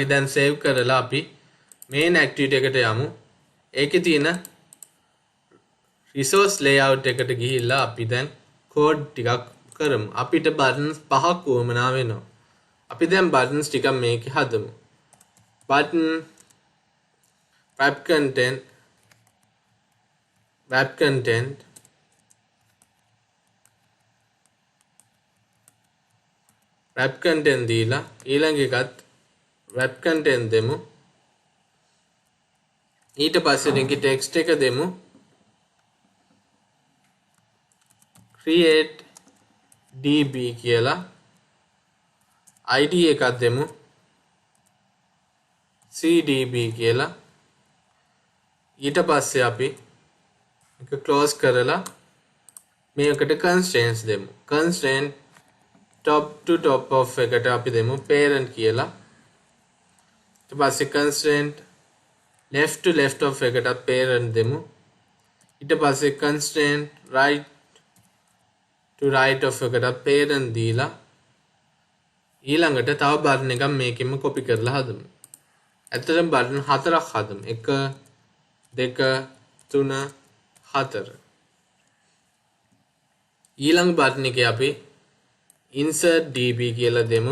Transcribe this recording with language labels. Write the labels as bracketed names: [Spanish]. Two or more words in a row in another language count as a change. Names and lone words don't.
[Sinhala] දැන් save කරලා අපි [English] main activity [Sinhala] එකට යමු. ඒකේ තියෙන [English] resource layout [Sinhala] එකට ගිහිල්ලා අපි දැන් code ටිකක් කරමු. අපිට buttons 5ක් වුවමනා වෙනවා. අපි දැන් buttons ටිකක් මේකේ හදමු. [English] button wrap content wrap content wrap content [Sinhala] දීලා ඊළඟ එකත් [English] wrap content දෙමු. [Sinhala] ඊට පස්සේ මේකේ text එක දෙමු. [English] create db [Sinhala] කියලා id එකක් දෙමු. cdb කියලා ඊට පස්සේ අපි එක close කරලා මේකට constraints දෙමු. [English] constraint top to top of [Sinhala] එකට අපි දෙමු [English] parent කියලා. [Sinhala] ඊට පස්සේ [English] constraint left to left of එකට parent දෙමු. [Sinhala] ඊට පස්සේ [English] constraint right to right of [Sinhala] එකට parent දීලා ඊළඟට තව බටන් එකක් මේකෙම copy කරලා හදමු. ඇත්තටම බටන් 4ක් හදමු. 1 2 3 4. ඊළඟ බටන් එකේ අපි [English] insert db [Sinhala] කියලා දෙමු.